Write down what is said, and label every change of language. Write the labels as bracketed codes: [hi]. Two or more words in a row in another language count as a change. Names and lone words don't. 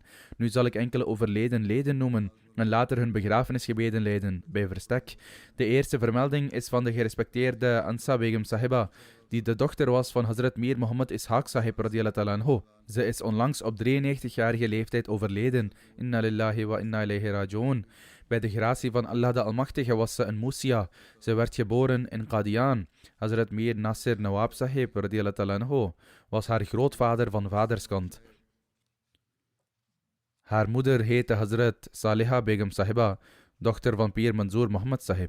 [nl] Nu zal ik enkele overleden leden noemen en later hun begrafenisgebeden leiden, bij verstek. De eerste vermelding is van de gerespecteerde Ansa Begum Sahiba, die de dochter was van Hazrat Mir Muhammad Ishaq Sahib [ar] رضي الله عنه. [nl] Ze is onlangs op 93-jarige leeftijd overleden. [ar] إنا لله وإنا إليه راجعون. [nl] Bij de gratie van Allah de Almachtige was ze een Musia. Ze werd geboren in Qadian. Hazrat Mir Nasir Nawab Sahib [ar] رضي الله عنه [nl] was haar grootvader van vaderskant. Haar moeder heette Hazrat Saliha Begum Sahiba, dochter van Pir Manzoor Muhammad Sahib.